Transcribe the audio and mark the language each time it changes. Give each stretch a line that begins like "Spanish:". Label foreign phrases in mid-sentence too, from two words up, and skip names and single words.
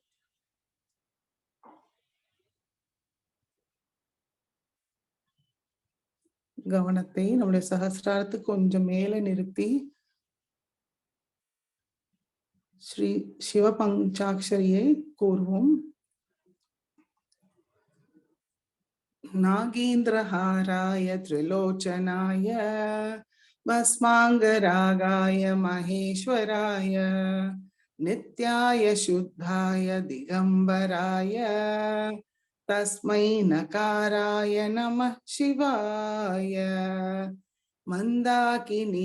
Tamil: கவனத்தை நம்முடைய சகசிராரத்துக்கு கொஞ்சம் மேலே நிறுத்தி ஸ்ரீ சிவ பஞ்சாட்சரியை கூறுவோம்.
Sanskrit: नागेन्द्रहाराय त्रिलोचनाय भस्माङ्गरागाय महेश्वराय नित्याय शुद्धाय दिगम्बराय तस्मै नकाराय नमः शिवाय मन्दाकिनी